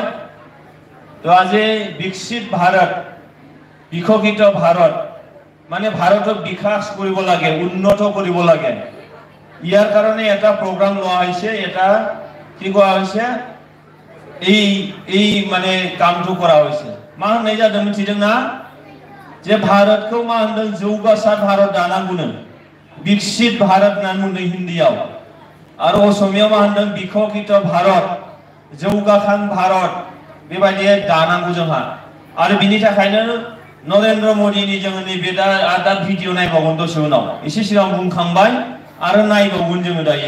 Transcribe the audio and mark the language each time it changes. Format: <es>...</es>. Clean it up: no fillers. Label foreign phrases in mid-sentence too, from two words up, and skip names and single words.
<as>তো আজি বিকশিত ভাৰত বিকশিত ভাৰত মানে ভাৰতক বিকাশ কৰিব লাগে উন্নত কৰিব লাগে। ইয়াৰ কাৰণে এটা প্ৰগ্ৰাম লোৱা হৈছে এটা কি কোৱা হৈছে এই মানে কামটো কৰা হৈছে</as> <brx>मा होननाय जादों मिथिदों ना जे भारतखौ मा होनदों जौगासार भारत दानांगौनो विकसित भारत होननानै बुंदों हिन्दीयाव आरो असमियाव मा होनदों बिकशित भारत जौगाखां भारत बेबायदि दानांगौ जोंहा। आरो बिनि थाखायनो नरेन्द्र मोदीनि जोङो नैबे दा भिडिअ नायबावगोन दसे उनाव एसे सिगां बुंखांबाय आरो नायबावगोन जोङो दायो।</brx>